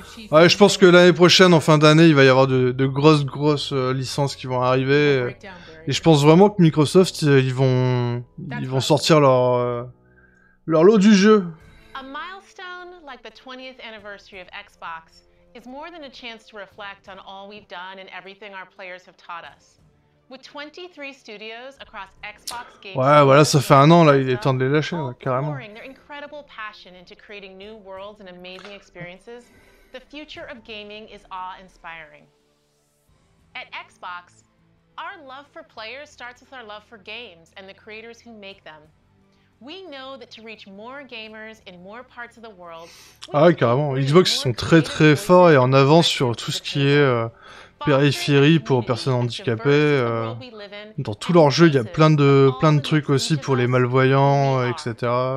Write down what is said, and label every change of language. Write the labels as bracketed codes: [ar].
[fr] Ouais, je pense que l'année prochaine, en fin d'année, il va y avoir de grosses licences qui vont arriver. Et je pense vraiment que Microsoft, ils vont sortir leur lot du jeu. [en] A milestone like the 20th anniversary of Xbox is more than a chance to reflect on all we've done and everything our players have taught us. With 23 studios across Xbox Games. [fr] Ouais, voilà, ça fait un an là, il est temps de les lâcher, là, carrément. [en] Their incredible passion into creating new worlds and amazing experiences, the future of gaming is awe-inspiring. At Xbox, our love for players starts with our love for games and the creators who make them. We know that to reach more gamers in more parts of the world. [fr] Ah ouais, carrément. Xbox, ils sont très forts et en avance sur tout ce qui est périphérie pour personnes handicapées. Dans tous leurs jeux, il y a plein de trucs aussi pour les malvoyants, etc.